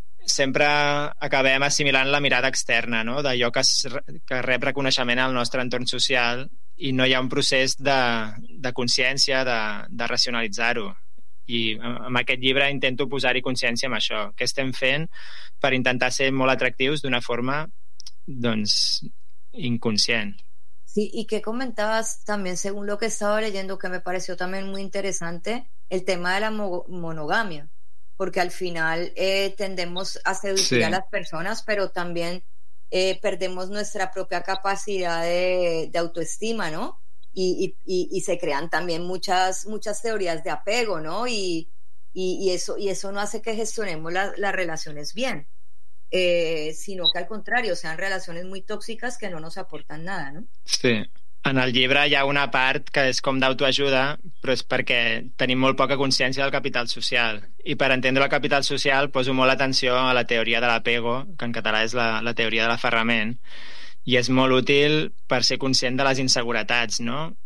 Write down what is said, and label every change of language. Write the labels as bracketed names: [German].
[Catalan] Sempre acabem assimilant la mirada externa, no? D'allò que rep reconeixement al nostre entorn social i no hi ha un procés de consciència, de racionalitzar-ho. I amb aquest llibre intento posar-hi consciència amb això, què estem fent per intentar ser molt atractius d'una forma, doncs, inconscient. [Spanish] Sí, y que comentabas también, según lo que estaba leyendo, que me pareció también muy interesante, el tema de la monogamia, porque al final tendemos a seducir, sí, a las personas, pero también perdemos nuestra propia capacidad de autoestima, ¿no? Y se crean también muchas teorías de apego, ¿no? Y eso no hace que gestionemos las relaciones bien, sino que al contrario, sean relaciones muy tóxicas que no nos aportan nada, ¿no? [Catalan] Sí, en el llibre hi ha una part que és com d'autoajuda, però és perquè tenim molt poca consciència del capital social, i per entendre el capital social poso molt atenció a la teoria de l'apego, que en català és la teoria de l'aferrament, i és molt útil per ser conscient de les inseguretats, no?